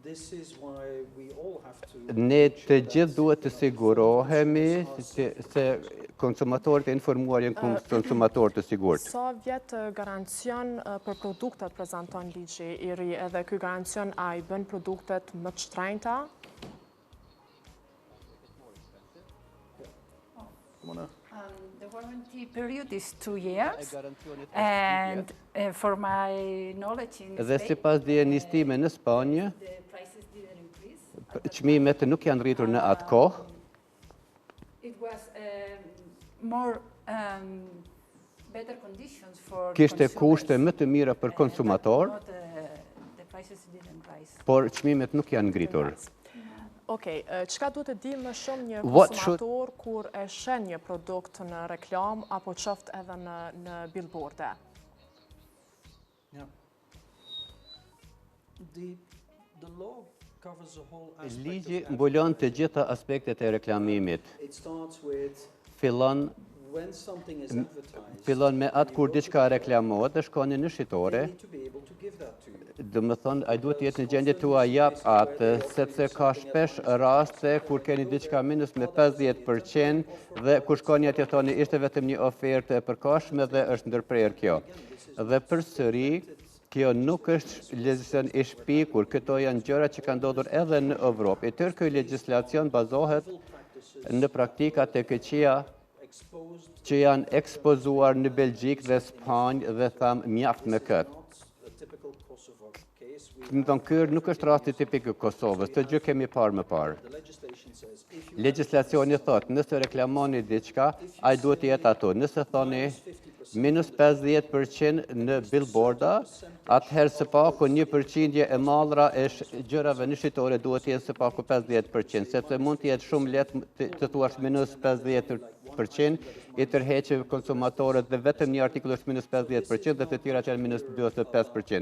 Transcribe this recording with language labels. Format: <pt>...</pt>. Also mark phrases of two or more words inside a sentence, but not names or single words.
<sq>Ne të gjithë duhet të sigurohemi se konsumatorët e informuar janë konsumatorë të sigurt. Sa vjetë garancion për produktet prezenton ligji i ri, edhe ky garancion a i bën produktet më të shtrenjta?</sq> <en>The warranty period is 2 years, and for my knowledge in</en> <sq>Dhe sipas dijenis time në Spanjë,</sq> <en>the prices didn't increase.</en> <sq>çmimet nuk janë rritur në atë kohë.</sq> <en>It was more better conditions for</en> <sq>Kishte</sq> <en>consumers.</en> <sq>kushte më të mira për konsumator,</sq> <en>But the prices didn't rise.</en> <sq>por çmimet nuk janë ngritur. Okej, çka duhet të di më shumë një</sq> <en>What should-</en> <sq>konsumator kur e shen një produkt në reklam apo qoftë edhe në billboarde?</sq> <en>Yeah. The law covers the whole aspect</en> <sq>Ligji</sq> <en>of</en> <sq>mbulon të gjitha aspektet e reklamimit.</sq> <en>It starts with</en> <sq>Fillon</sq> <en>when something is advertised,</en> <sq>fillon me atë kur diçka reklamohet dhe shkoni në shitore.</sq> <en>you need to be able to give that to you.</en> <sq>Do më thonë, a duhet të jetë në gjendje tua jap atë, sepse ka shpesh raste kur keni diçka minus me 50% dhe kur shkoni atje thoni ishte vetëm një ofertë e përkohshme dhe është ndërprerë kjo. Dhe përsëri, kjo nuk është legjislacion i shpikur, këto janë gjëra që kanë ndodhur edhe në Evropë. E tërë ky legjislacion bazohet në praktikat e këqija që janë ekspozuar në Belgjik dhe Spanjë dhe tham mjaft me këtë.</sq> <en>A typical Kosovo case,</en> <sq>Më thonë, kërë nuk është rasti tipik i Kosovës, të gjë kemi parë më parë.</sq> <en>the legislation says if you</en> <sq>Legjislacioni thotë, nëse reklamoni diçka, ai duhet të jetë ato. Nëse thoni minus 50% në billboarda, atëherë së paku 1% e mallra e gjërave në shitore duhet të jetë së paku 50%, sepse mund të jetë shumë lehtë të thuash minus 50%, i tërheqë konsumatorët dhe vetëm një artikull është minus 50% dhe të tjera që janë minus 25%.</sq>